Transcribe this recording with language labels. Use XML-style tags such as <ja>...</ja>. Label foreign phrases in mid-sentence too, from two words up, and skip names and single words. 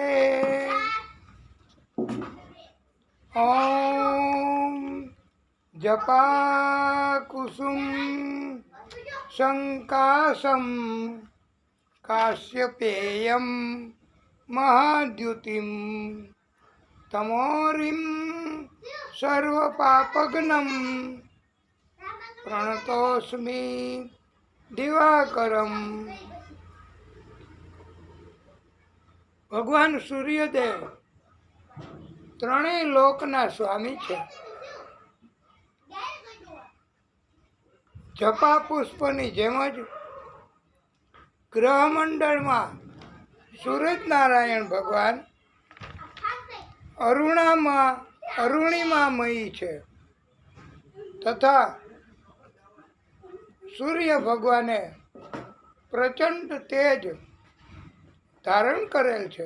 <sa>ओम जपा कुसुम संकाशम काश्यपेयम महाद्युतिम तमोरिम सर्वपापघ्नं प्रणतोस्मि दिवाकरम।</sa> <gu>ભગવાન સૂર્યદેવ ત્રણેય લોકના સ્વામી છે. જપા પુષ્પની જેમ જ ગ્રહમંડળમાં સૂરજનારાયણ ભગવાન અરુણિમામયી છે તથા સૂર્ય ભગવાને પ્રચંડ તેજ ધારણ કરેલ છે.</gu>